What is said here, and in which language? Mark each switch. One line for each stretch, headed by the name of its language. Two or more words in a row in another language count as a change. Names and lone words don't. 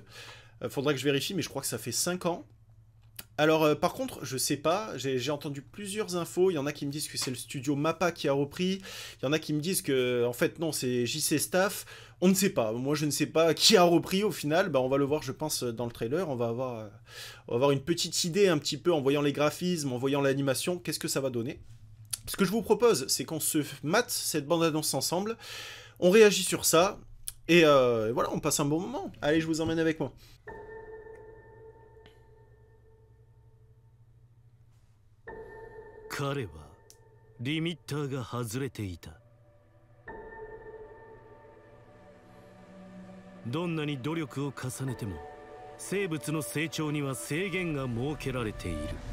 French: Faudrait que je vérifie, mais je crois que ça fait 5 ans. Alors, par contre, je sais pas, j'ai entendu plusieurs infos, il y en a qui me disent que c'est le studio MAPPA qui a repris, il y en a qui me disent que, en fait, non, c'est JC Staff, on ne sait pas, moi je ne sais pas qui a repris au final, bah, on va le voir, je pense, dans le trailer, on va avoir une petite idée un petit peu en voyant les graphismes, en voyant l'animation, qu'est-ce que ça va donner. Ce que je vous propose, c'est qu'on se mate cette bande-annonce ensemble, on réagit sur ça, et voilà, on passe un bon moment. Allez, je vous emmène avec moi.
Japanese: 彼はリミッターが外れていた。どんなに努力を重ねても生物の成長には制限が設けられている。